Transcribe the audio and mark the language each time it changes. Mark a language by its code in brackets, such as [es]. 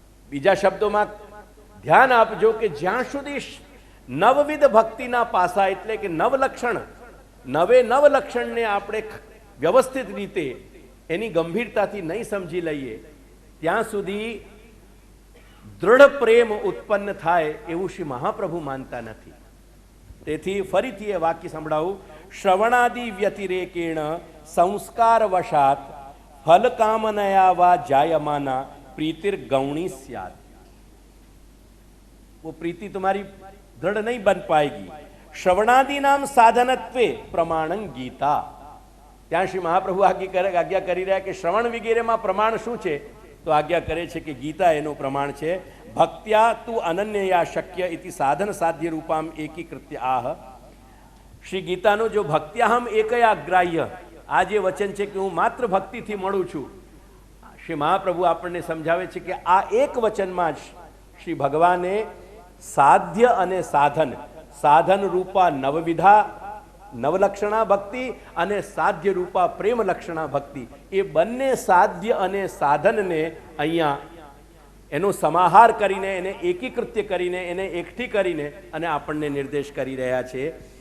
[gu] બીજા શબ્દોમાં ધ્યાન આપજો કે જ્યાં સુધી નવવિધ ભક્તિના પાસા એટલે કે નવલક્ષણ, નવે નવ લક્ષણને આપણે વ્યવસ્થિત રીતે એની ગંભીરતાથી નહીં સમજી લઈએ ત્યાં સુધી દૃઢ પ્રેમ ઉત્પન્ન થાય એવું શ્રી મહાપ્રભુ માનતા નથી. તેથી ફરીથી એ વાક્ય સંભળાવું, [sa] શ્રવણાદિ વ્યતિરેકેણ સંસ્કાર વશાત ફલ કામનયા વા જાયમાના प्रीतिर गौणी स्याद. [hi] वो प्रीति तुम्हारी दृढ़ नहीं बन पाएगी. [sa] श्रवणादि नाम साधनत्वे प्रमाणं गीता. [gu] ત્યાં શ્રી મહાપ્રભુ આજ્ઞા કરી રહ્યા કે શ્રવણ વગેરેમાં પ્રમાણ શું છે? તો આજ્ઞા કરે છે કે ગીતા એનું પ્રમાણ છે. [sa] ભક્ત્યા તુ અનન્યયા શક્ય ઇતિ સાધન સાધ્ય રૂપામ એકીકૃત્ય આહ. [gu] શ્રી ગીતાનું જો [sa] ભક્ત્યાહમ એકયા ગ્રાહ્ય, [gu] આ જે વચન છે કે હું માત્ર ભક્તિથી મળું છું, શ્રી મહાપ્રભુ આપણને સમજાવે છે કે આ એક વચનમાં જ શ્રી ભગવાને સાધ્ય અને સાધન, સાધન રૂપા નવવિધા નવલક્ષણા ભક્તિ અને સાધ્ય રૂપા પ્રેમ લક્ષણા ભક્તિ, એ બંને સાધ્ય અને સાધનને અહીંયા એનો સમાહાર કરીને, એને એકીકૃત્ય કરીને, એને એકઠી કરીને અને આપણને નિર્દેશ કરી રહ્યા છે.